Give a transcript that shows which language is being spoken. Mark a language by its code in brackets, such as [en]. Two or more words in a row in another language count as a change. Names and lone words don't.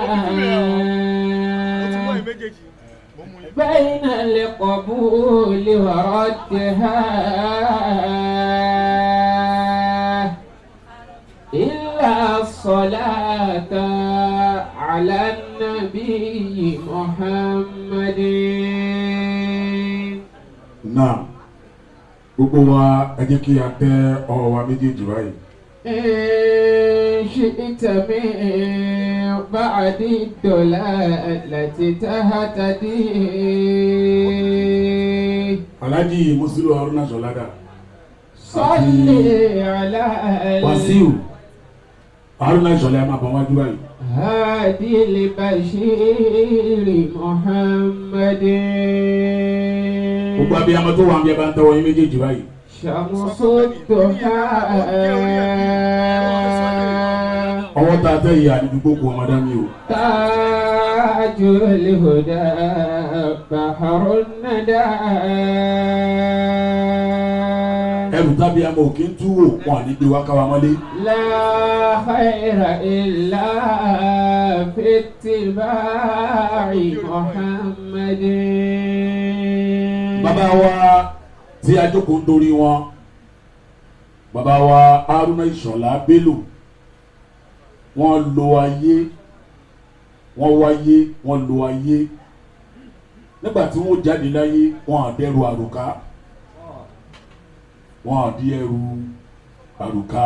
[ar] بين القبول وردها إلا الصلاة على النبي محمد. [yo] Náà gbogbo wa ẹ jẹ́ kí a tẹ ọwọ́ wa méjèèjì báyìí. [ar] شئت من بعد الضلالة تهتدي. Alhaji Musiliu Haruna Ishola صلي على [yo] Wasiu Haruna Ishola máa bọ̀ wájú báyìí. [ar] هادي البشير محمد. [yo] Gbogbo abiyamọ tó wà ń bẹ bá ń tẹwọ́ yín méjèèjì báyìí. [ar] شمس الضحى [yo] Ọwọ́ tá a tẹ́ yìí àdìgbò kò ọmọdé mi o. [ar] تاج الهدى بحر الندى. [yo] Ẹrù tábí amọ̀ òkè ń tú wò wọn ní gbé wá káwa mọ́lé. [ar] لا خير إلا في اتباع محمد. [yo] Bàbá wa tí a jókòó ń torí wọn, bàbá wa Haruna Ishola Bello, wọ́n lo ayé, wọ́n wáyé, wọ́n lo ayé. Nígbà tí wọ́n jáde láyé, wọ́n àdẹ́rù àrùká, wọ́n àdí ẹrù àrùká.